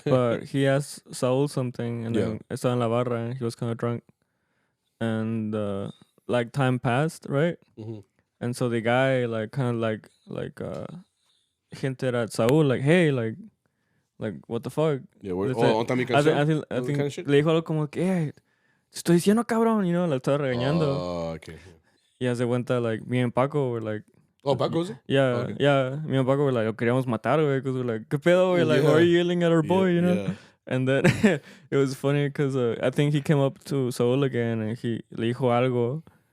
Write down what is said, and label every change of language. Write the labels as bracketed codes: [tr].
[en] But he asked Saul something, and then [es] estaba en la barra, [en] and he was kind of drunk, and like time passed, right? And so the guy like kind of like hinted at Saul like, hey, like what the fuck? Yeah, I [es] think le dijo algo como que, hey, te estoy diciendo cabrón, lo estaba regañando. [en] Oh, okay. [es] Y hace cuenta [en] like me and Paco were like, oh, Paco was it? Yeah, okay. Yeah. Me and Paco were like, [es] lo queríamos matar, güey, [en] because we're like, [es] ¿qué pedo, güey? [en] Like, why are you yelling at our boy, Yeah. And then it was funny because I think he came up to Saul again and he [es] le dijo algo.